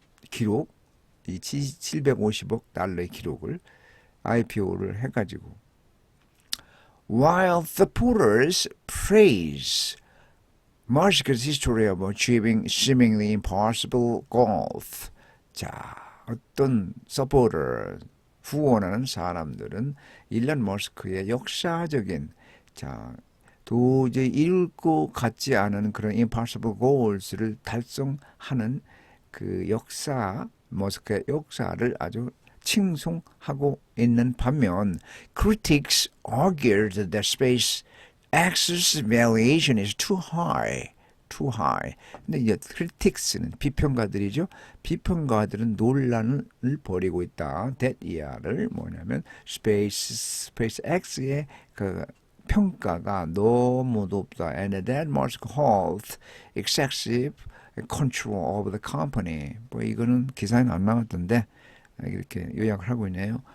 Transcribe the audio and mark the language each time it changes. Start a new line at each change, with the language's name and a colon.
Korean: 기록, 이 750억 달러의 기록을 IPO를 해가지고.
English: While supporters praise Musk's history of achieving seemingly impossible goals.
Korean: 자, 어떤 서포터, 후원하는 사람들은 일론 머스크의 역사적인, 자, 도저히 이룰 것 같지 않은 그런
English: impossible goals
Korean: 를 달성하는 그 역사, 머스크의 역사를 아주 칭송하고 있는 반면
English: critics argued that SpaceX's valuation is too high. too high.
Korean: 근데 이제 critics는 비평가들이죠. 비평가들은 논란을 벌이고 있다. that 이하를 뭐냐면 SpaceX의 그 평가가 너무 높다.
English: And that must hold excessive control of the company.
Korean: 뭐 이거는 기사에는 안 나왔던데 이렇게 요약을 하고 있네요.